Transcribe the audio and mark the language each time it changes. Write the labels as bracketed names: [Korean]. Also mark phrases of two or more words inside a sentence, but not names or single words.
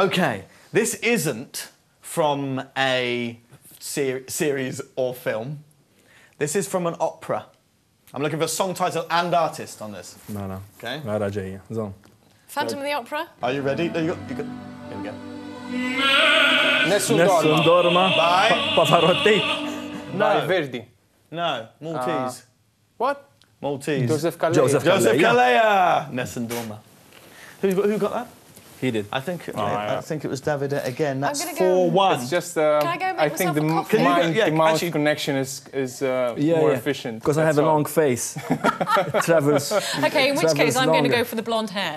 [English] Okay, this isn't from a series or film. This is from an opera. I'm looking for a song title and artist on this. No. Okay. [Maltese] Guarda ġejja. Zon. [English] Phantom of the Opera? Are you ready? No, you got. Here we go. Nessun Nessun Dorma. Dorma. Bye. Pavarotti. No. Verdi. No, Maltese. What? Maltese. Joseph Calleja. Joseph Joseph Calleja. Calleja. Nessun Dorma. Who got that? He did. I think yeah. I think it was Davide again. That's I'm gonna go- 4-1. It's just. Can I go make think the myself a coffee? the mouse actually- connection is more efficient. Because I have a long face. It travels. Okay, in which case I'm going to go for the blonde hair.